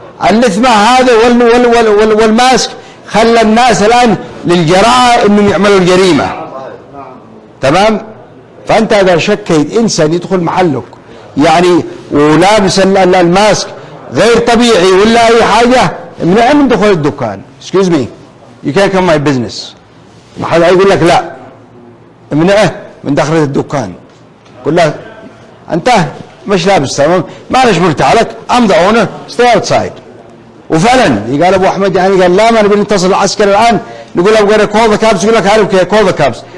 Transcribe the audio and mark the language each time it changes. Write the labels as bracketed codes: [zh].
[ar] اللثمة هذا والماسك خلى الناس الان للجراءة انهم يعملوا الجريمة. تمام؟ فانت اذا شكيت انسان يدخل محلك يعني ولابس الماسك غير طبيعي ولا اي حاجه، امنعه من دخول الدكان. [en] excuse me you can't come my business. [ar] ما حدا يقول لك لا، امنعه من دخلة الدكان، قل له انت مش لابس تمام، معلش مرتاح لك، [en] I'm the owner stay outside. [ar] وفعلا قال ابو احمد يعني قال لا ما نبي نتصل العسكري الان نقول له [en] call the cops، [ar] يقول لك هذا call the cops.